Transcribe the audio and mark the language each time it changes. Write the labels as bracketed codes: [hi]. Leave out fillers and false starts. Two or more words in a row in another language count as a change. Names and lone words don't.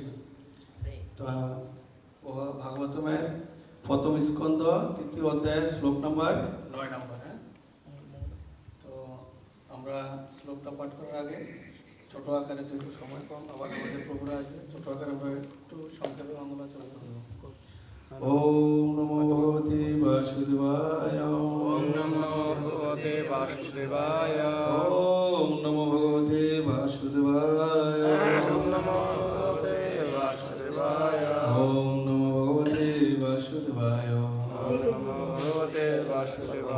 [bn] তো ভাগবতমের প্রথম স্কন্ধ 3য় অধ্যায় শ্লোক নাম্বার 9 নম্বর। হ্যাঁ, তো আমরা শ্লোকটা পাঠ করার আগে ছোট আকারে যেহেতু সময় কম আবার আমাদের প্রভুরা আসবে, ছোট আকারে আমরা একটু সংক্ষেপে মঙ্গলাচরণ করব। [sa] ओम नमो भगवते वासुदेवाय। ओम नमो भगवते वासुदेवाय। ओम नमो भगवते वासुदेवाय। ओम नमो भगवते वासुदेवाय। ओम नमो भगवते वासुदेवाय। ओम नमो भगवते वासुदेवाय।